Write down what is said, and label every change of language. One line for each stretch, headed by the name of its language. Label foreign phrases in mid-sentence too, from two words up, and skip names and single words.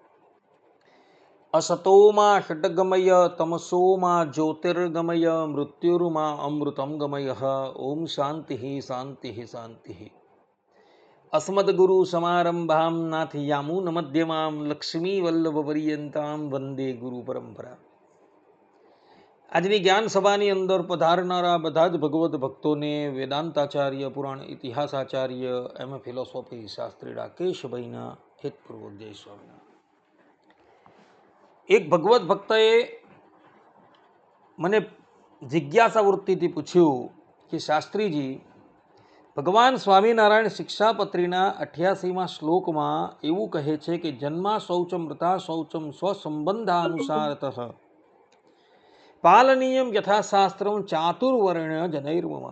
Sanskrit: असतो मा षड्गमय तमसो मा ज्योतिर्गमय मृत्युर्मा अमृतं गमयः। ओम शान्तिः शान्तिः शान्तिः। अस्मद्गुरुसमारम्भां नाथयामुनमध्यमां लक्ष्मीवल्लभपर्यन्तां वन्दे गुरुपरम्परा।
Gujarati: આજની જ્ઞાન સભાની અંદર પધારનારા બધા જ ભગવત ભક્તોને વેદાંતાચાર્ય, પુરાણ ઇતિહાસાચાર્ય, એમ ફિલોસોફી શાસ્ત્રી રાકેશભાઈના હિતપૂર્વક જય સ્વામિનારાયણ। એક ભગવત ભક્તએ મને જિજ્ઞાસા વૃત્તિથી પૂછ્યું કે શાસ્ત્રીજી, ભગવાન સ્વામિનારાયણ શિક્ષાપત્રીના 88મા શ્લોકમાં એવું કહે છે કે
Sanskrit: जन्मा शौचम मृता शौचम स्वसंबंधानुसारतः पालनीयम यथाशास्त्रम चातुर्वर्ण जनैर्ममा।